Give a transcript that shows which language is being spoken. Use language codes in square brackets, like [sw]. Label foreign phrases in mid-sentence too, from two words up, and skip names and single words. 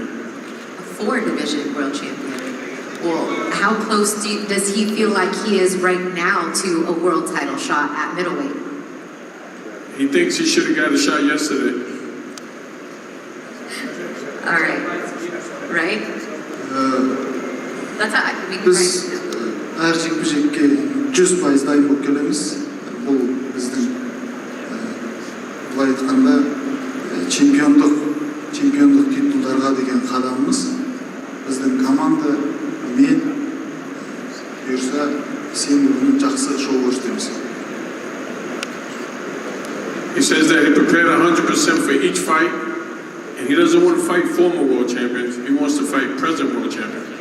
[en] A 4 division world champion. Well, how close does he feel like he is right now to a world title shot at middleweight? He thinks he should have got a shot yesterday. All right. Right? That's how we can [kk] Biz әр жекпе-жекке 100% дайын болып келеміз. Бұл біздің былай айтқанда чемпиондық титулдарға деген қадамымыз. Біздің команда мен бұйырса сенбі күні жақсы шоу көрсетеміз. [en] He says that he prepared 100% for each fight, and he doesn't want to fight former world champions. He wants to fight present world champions.